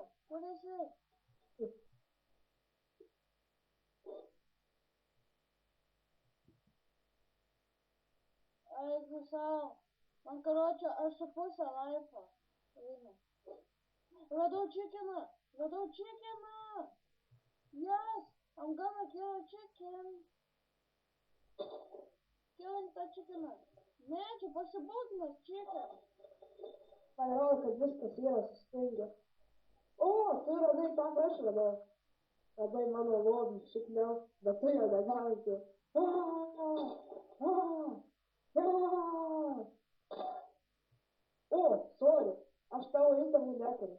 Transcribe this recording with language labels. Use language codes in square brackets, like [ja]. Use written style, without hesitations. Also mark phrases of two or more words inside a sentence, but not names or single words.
[lt] Kur esi? Aišku savo. Man karočią, aš su pusę laifo. Einu. Radau chickeną. [en] Yes, I'm gonna kill a chicken. [lt] Killing tą chickeną. Ne, čia pasibūdinas chicken. Man rodo, kad viskas yra sustingę. O, tu radai tą, ką aš radau. Radai mano lobį, šikniau, bet tu jo negausi. O, sorry, aš tavo įtamų neturiu.